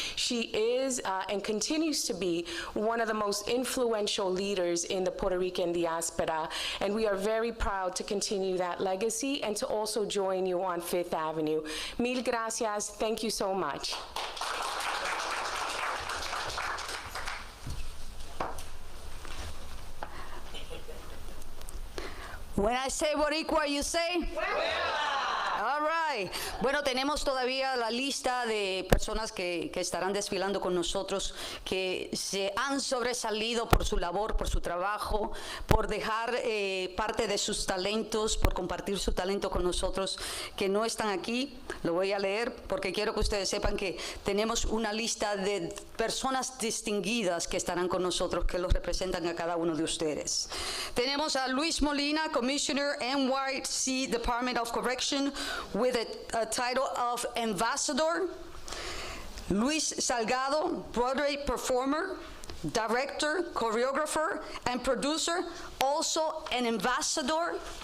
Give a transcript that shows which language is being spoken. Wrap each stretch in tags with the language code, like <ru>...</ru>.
<en>She is and continues to be one of the most influential leaders in the Puerto Rican diaspora, and we are very proud to continue that legacy and to also join you on Fifth Avenue.</en> <es>Mil gracias.</es> <en>Thank you so much. When I say Boricua, you say? All right.</en> <es>Bueno, tenemos todavía la lista de personas que estarán desfilando con nosotros, que se han sobresalido por su labor, por su trabajo, por dejar parte de sus talentos, por compartir su talento con nosotros, que no están aquí. Lo voy a leer porque quiero que ustedes sepan que tenemos una lista de personas distinguidas que estarán con nosotros, que los representan a cada uno de ustedes. Tenemos a</es> <en>Luis Molina, Commissioner, NYC Department of Correction, with a title of Ambassador. Luis Salgado, Broadway performer, director, choreographer, and producer, also an ambassador.</en>